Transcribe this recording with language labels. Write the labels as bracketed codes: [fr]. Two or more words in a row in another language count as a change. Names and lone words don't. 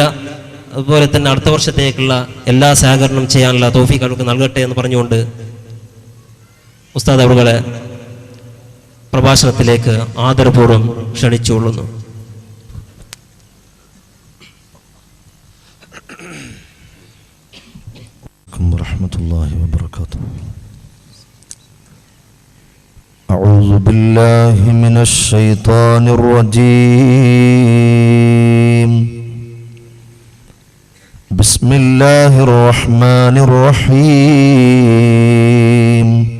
[ml] അതുപോലെ തന്നെ അടുത്ത വർഷത്തേക്കുള്ള എല്ലാ സഹകരണം ചെയ്യാനുള്ള തൗഫീഖ് അവർക്ക് നൽകട്ടെ എന്ന് പറഞ്ഞുകൊണ്ട് ഉസ്താദ് അവരുടെ പ്രഭാഷണത്തിലേക്ക് ആദരപൂർവ്വം ക്ഷണിച്ചുകൊള്ളുന്നു. [ar] ورحمة الله وبركاته. أعوذ بالله من الشيطان الرجيم. بسم الله الرحمن الرحيم.